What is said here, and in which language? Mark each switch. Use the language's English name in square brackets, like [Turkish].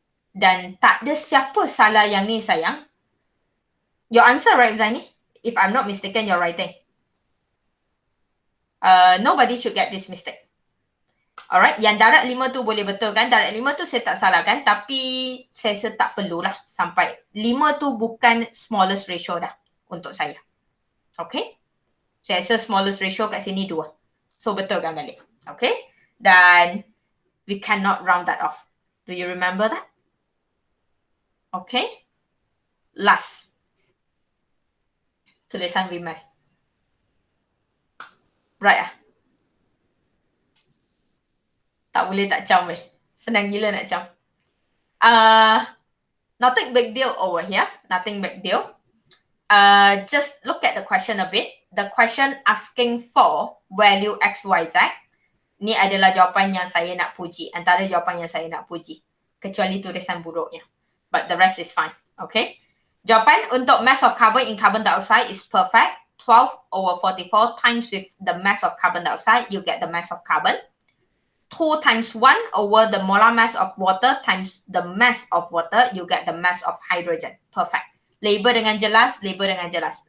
[Malay] Dan tak ada siapa salah yang ni sayang. [English] Your answer right Zaini? If I'm not mistaken, you're writing. Nobody should get this mistake. [Malay] Alright, yang darab 5 tu boleh betul kan? Darab 5 tu saya tak salah kan? Tapi saya rasa tak perlulah sampai 5 tu bukan smallest ratio dah untuk saya. Okay? Saya rasa smallest ratio kat sini 2. So betul kan balik? Okay? Dan [English] we cannot round that off. Do you remember that? Okay? Last. [Malay] Tulisan [English] Vimal. [Malay] Right tak boleh tak cam senang gila nak cam. [English] Nothing big deal over here. Nothing big deal. Just look at the question a bit. The question asking for value X, Y, Z. [Malay] Ni adalah jawapan yang saya nak puji. Antara jawapan yang saya nak puji. Kecuali tulisan buruknya. [English] But the rest is fine. [Malay] Okay. Jawapan untuk [English] mass of carbon in carbon dioxide is perfect. 12/44 times with the mass of carbon dioxide, you get the mass of carbon. 2 times 1 over the molar mass of water times the mass of water, you get the mass of hydrogen. Perfect. [Malay] Label dengan jelas, label dengan jelas.